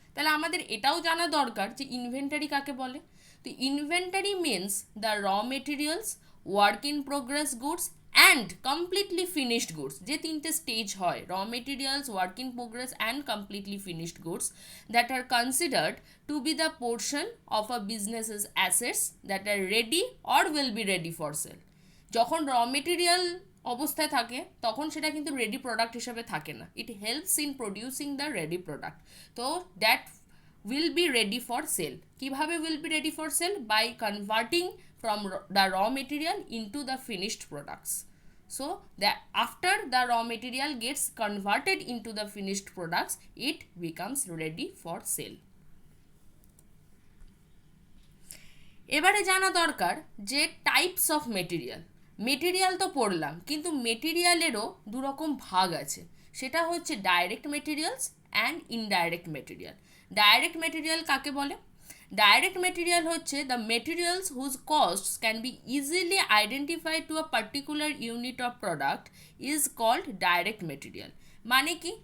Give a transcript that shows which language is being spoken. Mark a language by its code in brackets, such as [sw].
[bn] তাহলে আমাদের এটাও জানা দরকার যে ইনভেন্টারি কাকে বলে। [en] তো inventory means the raw materials, work in progress goods and completely finished goods, [bn] যে তিনটে স্টেজ হয়, [en] Raw materials, work in progress and completely finished goods, that are considered to be the portion of a businesses assets that are ready or will be ready for sale. [bn] যখন র material অবস্থায় থাকে তখন সেটা কিন্তু ready product হিসেবে থাকে না, [en] It helps in producing the ready product. তো that will be ready for sale. [bn] কিভাবে [en] will be ready for sale? By converting from the raw material into the finished products. So that after the raw material gets converted into the finished products, it becomes ready for sale. [bn] এবারে জানা দরকার যে types of material. Material তো পড়লাম, কিন্তু মেটেরিয়ালেরও দুরকম ভাগ আছে, সেটা হচ্ছে direct materials and indirect material. Direct material কাকে বলে? [en] Direct material হচ্ছে the materials whose cost can be easily identified to a particular unit of product is called direct material. [bn] মানে কি?